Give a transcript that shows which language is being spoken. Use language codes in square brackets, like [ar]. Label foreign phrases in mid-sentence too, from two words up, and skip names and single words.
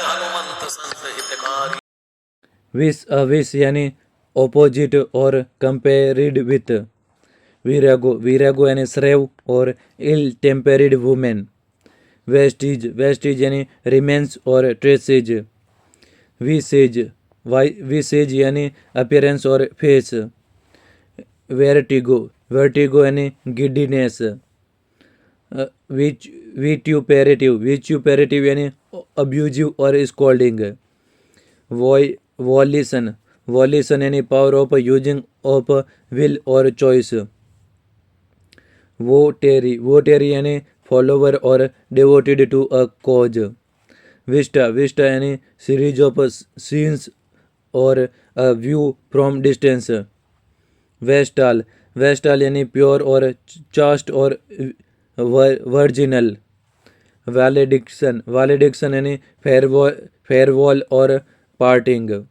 [en] vis यानी opposite और compared with, virago यानी shrew और ill-tempered women, vestiges यानी remains और traces, visage यानी appearance और face, vertigo यानी giddiness, vituperative यानी abusive और scolding, volition यानी power of using of will और choice, votary यानी follower और devoted to a cause, vista यानी series of scenes और a view from distance, vestal यानी pure और chaste और virginal, valediction यानी farewell और parting,